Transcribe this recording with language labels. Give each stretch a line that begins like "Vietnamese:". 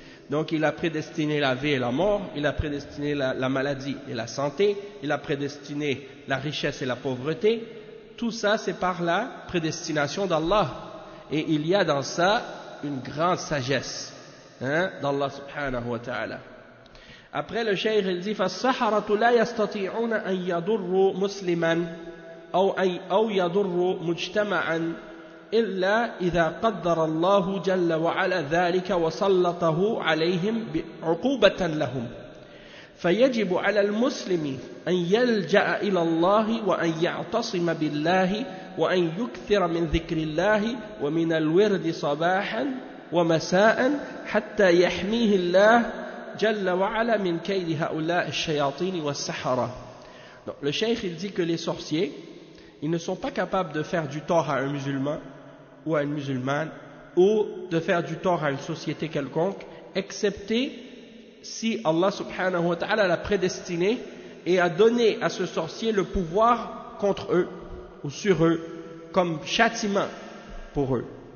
French: Donc il a prédestiné la vie et la mort, il a prédestiné la maladie et la santé, il a prédestiné la richesse et la pauvreté. Tout ça, c'est par la prédestination d'Allah. Et il y a dans ça une grande sagesse, hein, d'Allah subhanahu wa ta'ala. Après le cheikh il dit
Arabic: فَالسَّحَرَةُ لَا يَسْتَطِيعُونَ أَن يَضُرُّوا مُسْلِمًا أو يضر مجتمعا إلا إذا قدر الله جل وعلا ذلك وسلطه عليهم عقوبة لهم فيجب على المسلم أن يلجأ إلى الله وأن يعتصم بالله وأن يكثر من ذكر الله ومن الورد صباحا ومساء حتى يحميه الله جل وعلا من كيد هؤلاء الشياطين والسحرة.
French: Donc, le cheikh il dit que les sorciers ils ne sont pas capables de faire du tort à un musulman ou à une musulmane, ou de faire du tort à une société quelconque, excepté si Allah subhanahu wa ta'ala l'a prédestiné et a donné à ce sorcier le pouvoir contre eux ou sur eux comme châtiment pour eux.